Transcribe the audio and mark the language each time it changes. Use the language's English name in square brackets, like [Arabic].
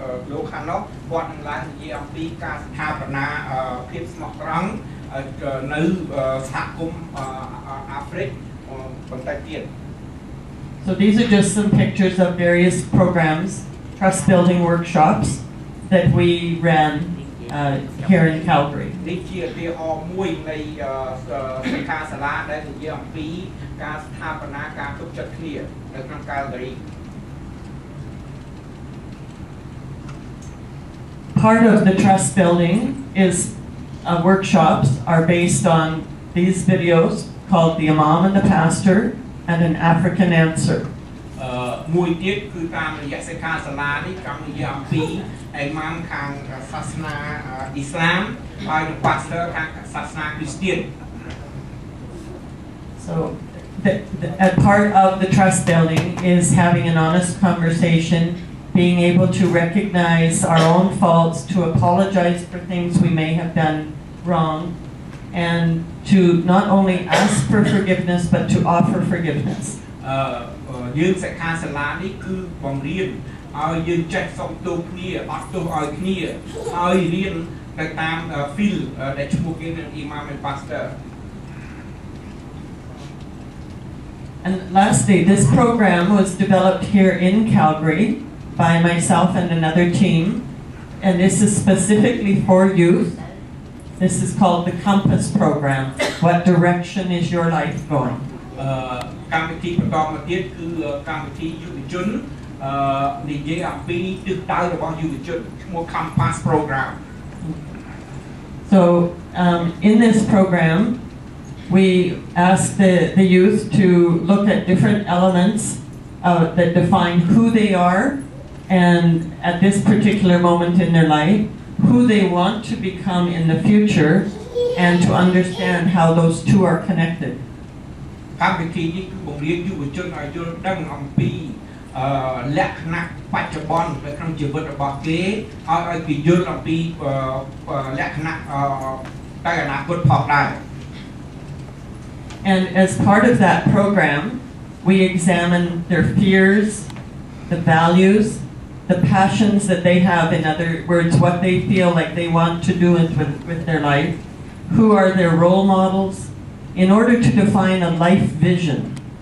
[Khmer] លោកខាងនោះគាត់នឹងឡើងនិយាយអំពីការស្ថាបនាភាពស្មោះត្រង់នៅសហគមន៍អាហ្វ្រិកបន្តិចទៀត [English] So these are just some pictures of various programs, trust building workshops that we ran here in Calgary. [Khmer] នេះជាឧទាហរណ៍មួយនៃសិក្ខាសាលាដែលនិយាយអំពីការស្ថាបនាការទុកចិត្តគ្នានៅក្នុង Calgary. [English] Part of the trust building is workshops are based on these videos called The Imam and the Pastor and An African Answer. [Khmer] មួយទៀតគឺតាមរយៈសិក្ខាសាលានេះកម្មវិធីអំពីអ៊ីម៉ាមខាងសាសនាអ៊ីស្លាមហើយនិង pastor ខាងសាសនាគ្រីស្ទាន [English] So a part of the trust building is having an honest conversation, being able to recognize our own faults, to apologize for things we may have done wrong, and to not only ask for forgiveness but to offer forgiveness. [Khmer] យើងសិក្ខាសាលានេះគឺបង្រៀនឲ្យយើងចេះសុំទោសគ្នាអត់ទោសឲ្យគ្នាហើយរៀនទៅតាម field ដែលឈ្មោះគេគឺ Imam and Pastor. [English] And lastly, this program was developed here in Calgary by myself and another team, and this is specifically for youth. This is called the Compass Program. What direction is your life going? [Khmer] កម្មវិធីបន្តមកទៀតគឺកម្មវិធីយុវជននិយាយអំពីទិសដៅរបស់យុវជនឈ្មោះ Compass Program. [English] So in this program we ask the youth to look at different elements that define who they are and at this particular moment in their life who they want to become in the future and to understand how those two are connected. [Khmer] កម្មវិធីនេះគឺបង្រៀនយុវជនឲ្យយល់ដឹងអំពីលក្ខណៈបច្ចុប្បន្ននៅក្នុងជីវិតរបស់គេឲ្យគេយល់អំពីលក្ខណៈទៅអនាគតផងដែរ [English] And as part of that program we examine their fears, the values, the passions that they have, in other words what they feel like they want to do with their life, who are their role models, in order to define a life vision.